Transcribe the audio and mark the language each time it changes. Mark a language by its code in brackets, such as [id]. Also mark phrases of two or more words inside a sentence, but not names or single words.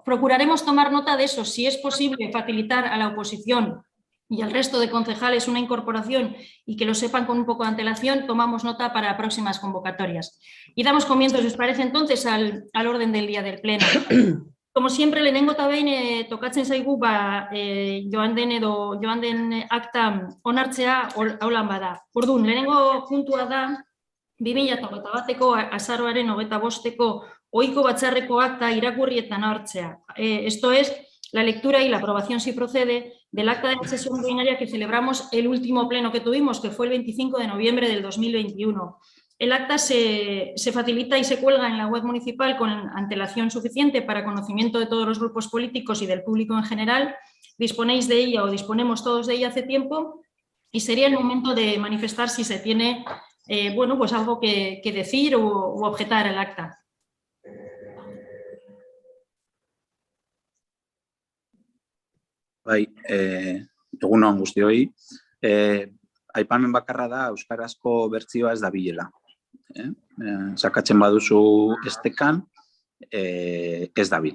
[es] Procuraremos tomar nota de eso. Si es posible facilitar a la oposición y al resto de concejales una incorporación y que lo sepan con un poco de antelación, tomamos nota para próximas convocatorias. Y damos comienzo, si os parece, entonces, al orden del día del pleno. Como siempre, [eu] lehenengo eta behin tokatzen zaigu joan den akta onartzea aulan bada. Orduan, lehenengo puntua da 2021ko azaroaren 25ko ohiko batzarreko akta irakurri eta onartzea. [es] Esto es la lectura y la aprobación, si procede, del acta de la sesión ordinaria que celebramos el último pleno que tuvimos, que fue el 25 de noviembre del 2021. El acta se facilita y se cuelga en la web municipal con antelación suficiente para conocimiento de todos los grupos políticos y del público en general. Disponéis de ella o disponemos todos de ella hace tiempo y sería el momento de manifestar si se tiene pues algo que decir u objetar al acta. [eu] Bai, egun on guztioi. Aipamen bakarra da euskarazko bertsioa ez dabilela. Sakatzen baduzu estekan, ez dabil.